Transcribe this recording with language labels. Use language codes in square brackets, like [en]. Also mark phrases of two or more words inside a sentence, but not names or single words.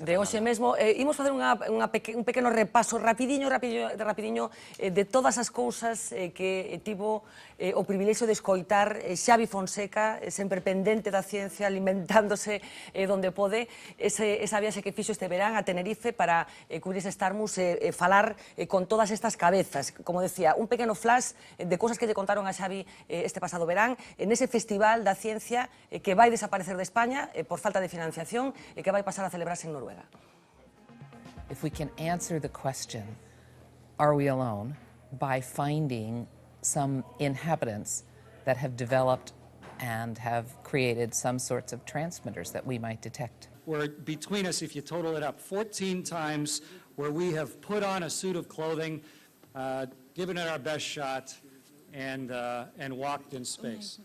[gl] De hoxe mesmo, imos facer un pequeno repaso rapidiño de todas as cousas que tivo o privilexio de escoitar Xavi Fonseca, sempre pendente da ciencia, alimentándose donde pode, esa viaxe que fixo este verán a Tenerife para cubrir ese Starmus e falar con todas estas cabezas. Como decía, un pequeno flash de cousas que lle contaron a Xavi este pasado verán, en ese festival da ciencia que vai desaparecer de España por falta de financiación e que vai pasar a celebrarse en Noruega. [en] If we can answer the question, are we alone, by finding some inhabitants that have developed and have created some sorts of transmitters that we might detect. We're between us, if you total it up, 14 times where we have put on a suit of clothing, given it our best shot, and walked in space.